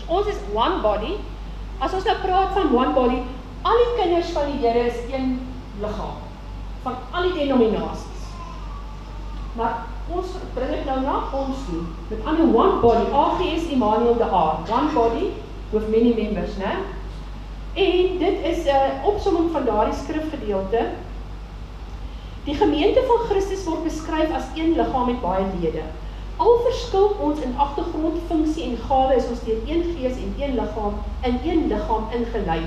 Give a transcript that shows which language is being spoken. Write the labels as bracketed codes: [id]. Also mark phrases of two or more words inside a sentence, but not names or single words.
[af] Ons is [en] one body. [af] As ons nou praat van [en] one body, [af] al die kinders van die Here is een liggaam, van al die denominasies. Maar ons bring dit nou na ons toe, met ander [en] one body, [af] AGS Emmanuel de Aar, [en] one body with many members, [af] né? En dit is 'n opsomming van daardie skrifgedeelte. Die gemeente van Christus word beskryf as een liggaam met baie lede. Al verskil ons in agtergrond, funksie en gawe is ons deur een gees en een liggaam in een liggaam ingelyf.